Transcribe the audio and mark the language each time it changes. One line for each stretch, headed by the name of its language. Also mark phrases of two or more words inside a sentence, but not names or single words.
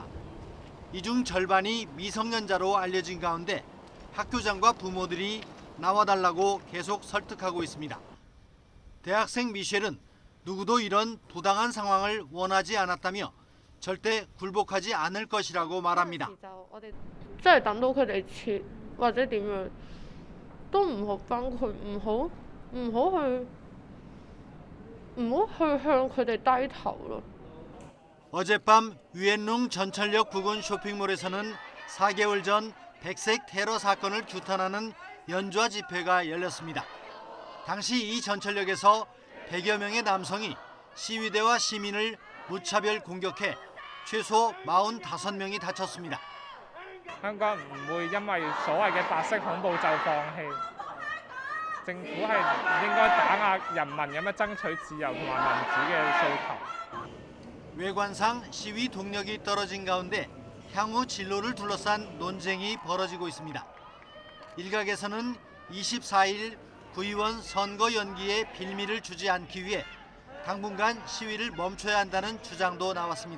Korean: 이 중 절반이 미성년자로 알려진 가운데 학교장과 부모들이 나와달라고 계속 설득하고 있습니다. 대학생 미셸은 누구도 이런 부당한 상황을 원하지 않았다며 절대 굴복하지 않을 것이라고 말합니다.
Cantonese: 真係等到佢哋撤或者點樣，都唔好幫佢，唔好去向佢哋低頭咯。
Korean: 어젯밤 위엔룽 전철역 부근 쇼핑몰에서는 4개월 전 백색 테러 사건을 규탄하는 연좌 집회가 열렸습니다. 당시 이 전철역에서 100여 명의 남성이 시위대와 시민을 무차별 공격해 최소 45명이 다쳤습니다.
Cantonese: 香港唔會因為所謂嘅白色恐怖就放棄，政府係應該打壓人民咁樣爭取自由同埋民主嘅訴求。
Korean: 외관상 시위 동력이 떨어진 가운데 향후 진로를 둘러싼 논쟁이 벌어지고 있습니다. 일각에서는 24일 구의원 선거 연기에 빌미를 주지 않기 위해 당분간 시위를 멈춰야 한다는 주장도 나왔습니다.